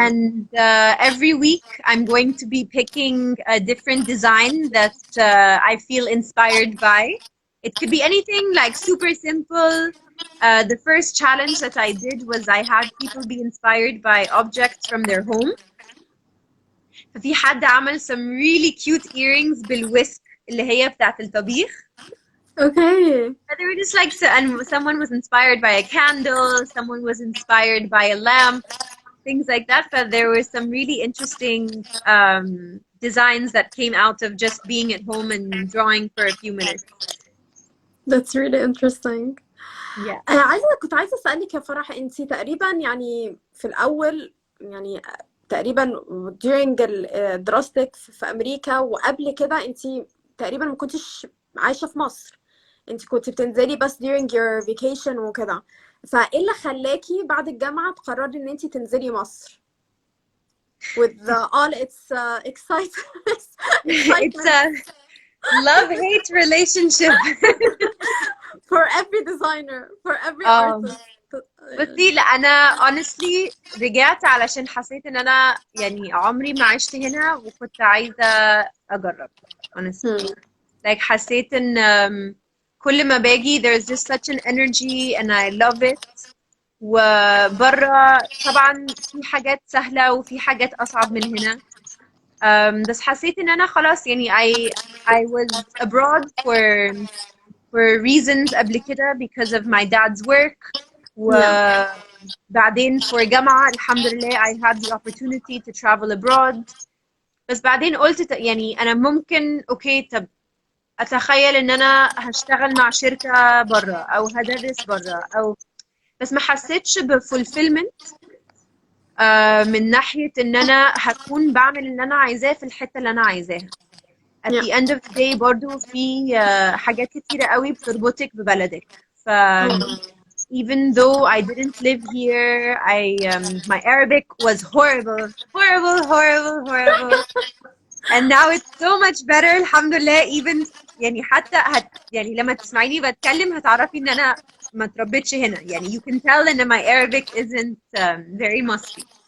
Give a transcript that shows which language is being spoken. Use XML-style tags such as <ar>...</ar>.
<en>And every week I'm going to be picking a different design that I feel inspired by. It could be anything like super simple. The first challenge that I did was I had people be inspired by objects from their home.</en> <ar>ففي حد عمل</ar> <en>some really cute earrings</en> <ar>بالويسك اللي هي بتاعت الطبيخ.</ar> <en>Okay. They were just like, and someone was inspired by a candle, someone was inspired by a lamp, things like that. But there were some really interesting designs that came out of just being at home and drawing for a few minutes. That's really interesting. Yeah.</en> <ar>كنت عايزة أسألك يا فرح، أنتي تقريبا يعني في الأول يعني تقريبا during دراستك في أمريكا، وقبل كده انت تقريبا ما كنتش عايشة في مصر، انت كنت بتنزلي بس</ar> <en>during your vacation</en> <ar>وكده. فايه اللي خلاكي بعد الجامعة تقرري ان انت تنزلي مصر</ar> <en>with all its excitement It's a love-hate relationship. for every designer, for every um, artist.</en> <ar>بصي، لا انا</ar> <en>honestly</en> <ar>رجعت علشان حسيت ان انا يعني عمري ما عشت هنا وكنت عايزة اجرب honestly.</ar> <en>like</en> <ar>حسيت ان كل ما باجي</ar> <en>there's just such an energy and I love it.</en> <ar>وبره طبعا في حاجات سهلة وفي حاجات أصعب من هنا. بس حسيت ان انا خلاص يعني</ar> <en>I was abroad for reasons</en> <ar>قبل كده</ar> <en>because of my dad's work.</en> <ar>وبعدين</ar> <en>for</en> <ar>جامعة الحمد لله</ar> <en>I had the opportunity to travel abroad.</en> <ar>بس بعدين قلت يعني أنا ممكن أوكي طب أتخيل إن أنا هشتغل مع شركة برا أو هدرس برا أو بس ما حسيتش بفulfillment من ناحية إن أنا هكون بعمل اللي أنا عايزاه في الحتة اللي أنا عايزاها.</ar> <en>at the end of the day</en> <ar>برضو في حاجات كتيرة قوي بتربطك ببلدك.</ar> <en>ف even though I didn't live here, my Arabic was horrible, horrible, horrible, horrible. And now it's so much better</en> <ar>الحمد لله.</ar> <en>even</en> <ar>يعني حتى يعني لما تسمعيني بتكلم هتعرفي ان انا ما اتربيتش هنا. يعني</ar> <en>you can tell ان my Arabic isn't very musky.</en>